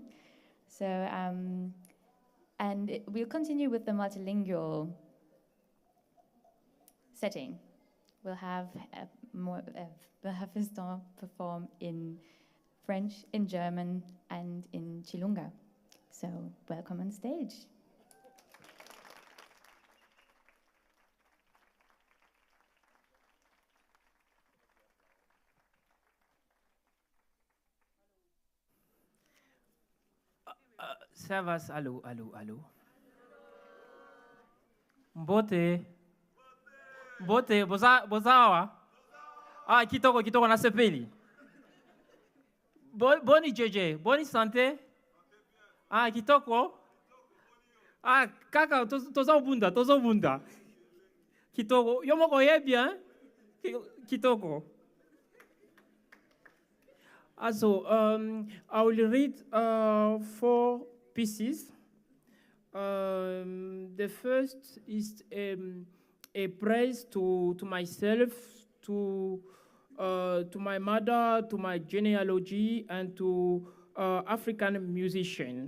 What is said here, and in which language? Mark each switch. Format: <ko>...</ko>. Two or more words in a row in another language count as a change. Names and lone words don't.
<en>So, and we'll continue with the multilingual setting. We'll have Fiston perform in French, in German, and in Chilunga. So welcome on stage.</en> <fr>Servus, allô, allô, allô.</fr> <ln>Mbote. Mbote, bozawa. Ah, kitoko na sepeli. Boni JJ, boni santé. Ah, kitoko. Ah, kaka, toza bunda. Kitoko, yomoko ye bien. Kitoko.</ln> <en>Also, I will read 4 pieces. The first is a praise to myself, to my mother, to my genealogy, and to African musician.</en>